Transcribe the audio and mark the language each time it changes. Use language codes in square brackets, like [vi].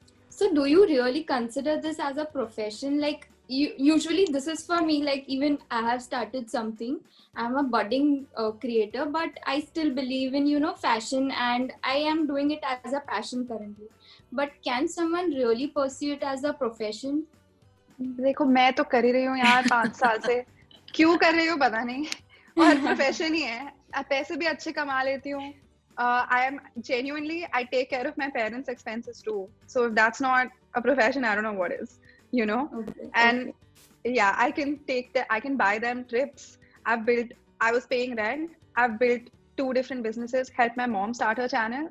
[en] So do you really consider this as a profession? Usually this is for me, even I have started something. I'm a budding creator, but I still believe in, fashion, and I am doing it as a passion currently. But can someone really pursue it as a profession? [hi] देखो, मैं तो कर ही रही हूँ यार 5 साल से. क्यों कर रही हूँ पता नहीं, और प्रोफेशन ही है. पैसे भी अच्छे कमा लेती हूँ. [en] I take care of my parents' expenses too. So if that's not a profession, I don't know what is, Okay. And yeah, I can buy them trips. I was paying rent. I've built 2 different businesses, helped my mom start her channel.